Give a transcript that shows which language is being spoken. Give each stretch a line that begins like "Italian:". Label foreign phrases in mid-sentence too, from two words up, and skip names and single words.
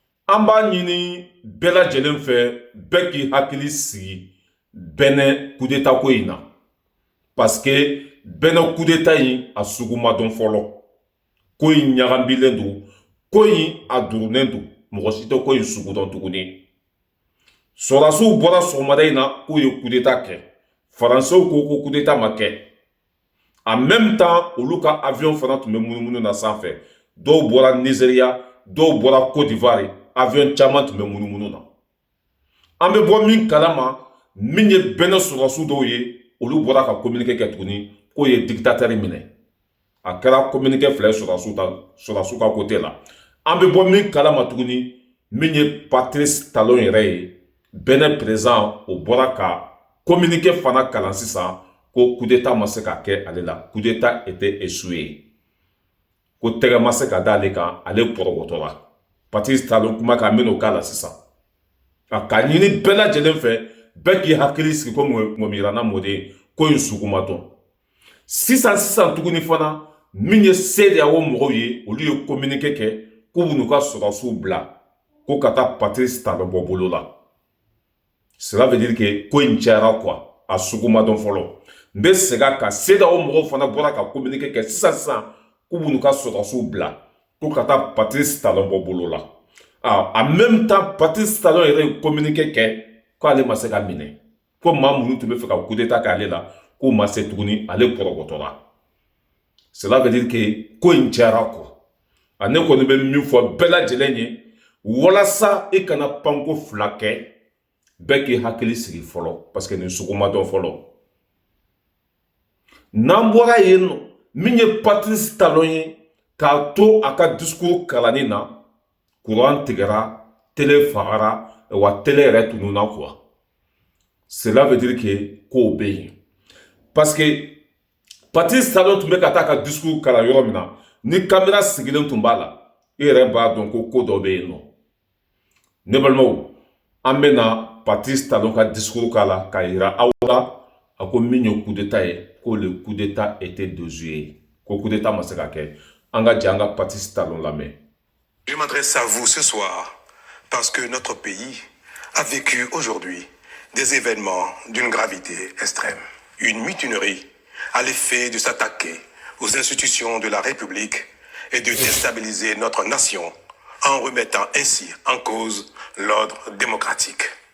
Bambara: an b'a ɲini bɛɛ lajɛlen fɛ bɛɛ k'i hakili sigi Bɛnɛ coup d'état ko in na
French: parce que
Bambara: Bɛnɛ coup d'état in a sugu ma dɔn fɔlɔ. Ko in ɲagaminen don, ko in a durunen don, mɔgɔ si tɛ ko in sugu dɔn tuguni. Sɔrɔdasiw bɔra sɔgɔmada in na k'u ye coup d'état kɛ. Faransɛw ko coup d'état ma kɛ.
French: En même temps
Bambara: olu ka avion fana tun bɛ munumunu na sanfɛ. Dɔw bɔra Nigeria, dɔw bɔra Côte d'Ivoire, avion caman tun bɛ munumunu na. An bɛ bɔ min kalama, min ye Bɛnɛ sɔrɔdasiw dɔw ye, olu bɔra ka communiqué kɛ tuguni k'o ye dictateur minɛ. A kɛra communiqué fila ye sɔrɔdasiw ka côté la. An bɛ bɔ min kalama tuguni, min ye Patrice Talon yɛrɛ ye, Bɛnɛ président o bɔra ka communiqué fana kalan sisan ko coup d'état ma se ka kɛ ale la.
French: Coup d'état était échoué.
Bambara: Ko tɛgɛ ma se ka da ale kan, ale pɔrɔgɔtɔra. Patrice Talon kuma kan min o k'a la sisan. K'a ɲini bɛɛ lajɛlen fɛ, bɛɛ k'i hakili sigi ko Mɔmiyirana Mɔden ko in sugu ma dɔn. Sisan tuguni fana, min ye CEDEAO mɔgɔw ye, olu ye communiqué kɛ k'u b'u n'u ka sɔrɔdasiw bila ko ka taa Patrice Talon bɔ bolo la.
French: Cela veut dire que
Bambara: ko in cayara quoi, a sugu ma dɔn fɔlɔ. N bɛ segin a kan, CEDEAO mɔgɔw fana bɔra ka communiqué kɛ sisan k'u b'u n'u ka sɔrɔdasiw bila ko ka taa Patrice Talon bɔ bolo la.
French: En même temps,
Bambara: Patrice Talon yɛrɛ ye communiqué kɛ k'ale ma se ka minɛ. Ko maa minnu tun bɛ fɛ ka coup d'état k'ale la, k'u ma se tuguni, ale pɔrɔgɔtɔra.
French: Cela veut dire que
Bambara: ko in cayara
French: quoi.
Bambara: Ne kɔni bɛ min fɔ bɛɛ lajɛlen ye, walasa i kana panko fila kɛ, bɛɛ k'i hakili sigi fɔlɔ
French: parce que
Bambara: nin sugu ma dɔn fɔlɔ. N'an bɔra yen nɔ, min ye Patrice Talon ye k'a to a ka discours kalanni na, courant tigɛra, télé fagara, wa télé yɛrɛ tununna quoi.
French: Cela veut dire que
Bambara: kow bɛ yen.
French: Parce que
Bambara: Patrice Talon tun bɛ ka taa ka discours kalan yɔrɔ min na, ni caméra sigilen tun b'a la, i yɛrɛ b'a dɔn ko dɔ bɛ yen nɔ. Ne balimaw, an bɛ na Patrice Talon ka discours k'a la k'a yira aw la, a ko min ye coup d'état ye, ko
French: le coup d'état était déjoué,
Bambara: ko coup d'état ma se ka kɛ. An ka jɛ an ka Patrice Talon lamɛn.
French: Je m'adresse à vous ce soir parce que notre pays a vécu aujourd'hui des événements d'une gravité extrême. Une mutinerie à l'effet de s'attaquer aux institutions de la République et de déstabiliser notre nation en remettant ainsi en cause l'ordre démocratique.